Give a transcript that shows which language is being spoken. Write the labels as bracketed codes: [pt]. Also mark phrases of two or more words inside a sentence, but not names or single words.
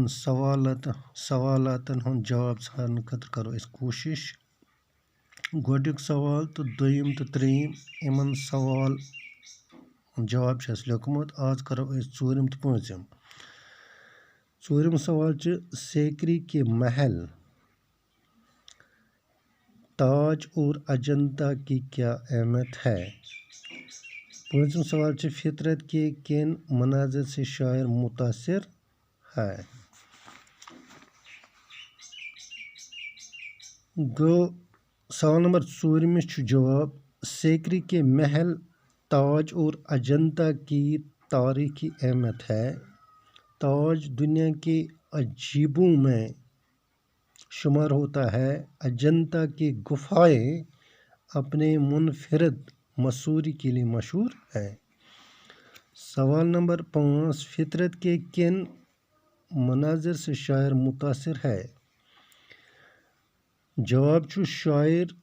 [ks] سوالاتن ہُنٛد جواب ژھارنہٕ خٲطرٕ کرو أسۍ کوٗشِش گۄڈنیُک سوال تہٕ دوٚیِم تہٕ ترٛیٚیِم یِمن سوال جواب چھُ اَسہِ لیوٚکھمُت آز کرو أسۍ ژوٗرِم تہٕ پوٗنٛژِم ژوٗرِم سوال چھُ [ur] سیکری کے محل تاج اور اجنتا کی کیا اہمیت ہے [ks] پانچم سوال چھُ [ur] فطرت کے کن مناظر سے شاعر متاثر ہے [ks] گوٚو سوال نمبر ژوٗرمِس چھُ جواب [ur] سیکری کے محل تاج اور اجنتا کی تاریخی اہمیت ہے تاج دنیا کے عجیبوں میں شمار ہوتا ہے اجنتا کی گفائیں اپنے منفرد مصوری کے لیے مشہور ہے سوال نمبر 5 فطرت کے کن مناظر سے شاعر متاثر ہے [ks] جواب چھُ [ur] شاعر